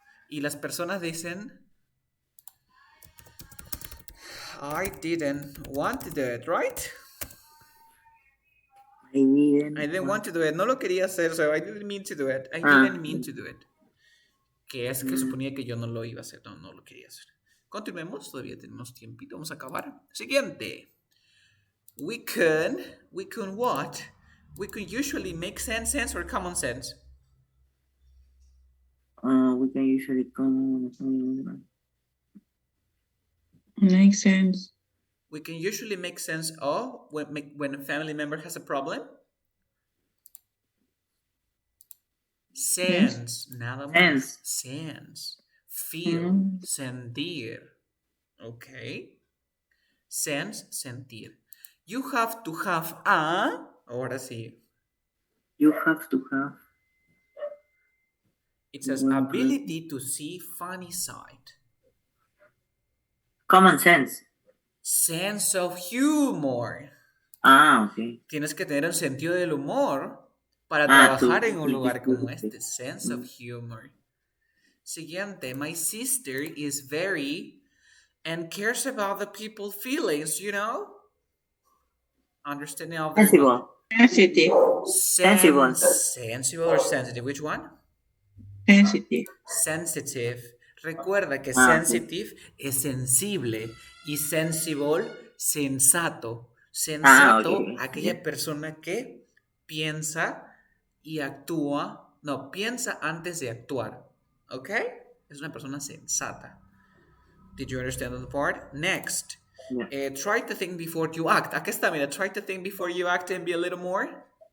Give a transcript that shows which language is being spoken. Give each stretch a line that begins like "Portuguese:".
Spanish: Y las personas dicen,
English: I didn't want to do it, right? I didn't want to do it.
Spanish: No lo quería hacer,
English: so I didn't mean to do it. I didn't mean to do it.
Spanish: Que es que suponía que yo no lo iba a hacer. No lo quería hacer. Continuemos, todavía tenemos tiempito. Vamos a acabar. Siguiente.
English: We can what? We can usually make sense or common sense. We can usually come. Makes sense. We can usually make sense of when a family member has a problem.
Spanish: Sense, nada más. Sense. Feel, sentir. Okay.
English: Sense, sentir. You have to have a.
Spanish: Ahora sí.
English: You have to have. It says ability to see funny side. Common sense. Sense of humor. Okay.
Spanish: Tienes que tener un sentido del humor para trabajar en un lugar como este.
English: Sense of humor. Siguiente. My sister is very and cares about the people's feelings, you know? Understanding of the Sensible. Sensitive. Sensible. Sensible or sensitive? Which one? Sensitive.
Spanish: Sensitive. Recuerda que sensitive es sensible y sensible, sensato. Sensato, aquella persona que piensa y actúa. No, piensa antes de actuar. ¿Ok? Es una persona sensata.
English: Did you understand that part? Next. Yeah. Try to think before you act.
Spanish: Acá está, mira.
English: Try to think before you act and be a little more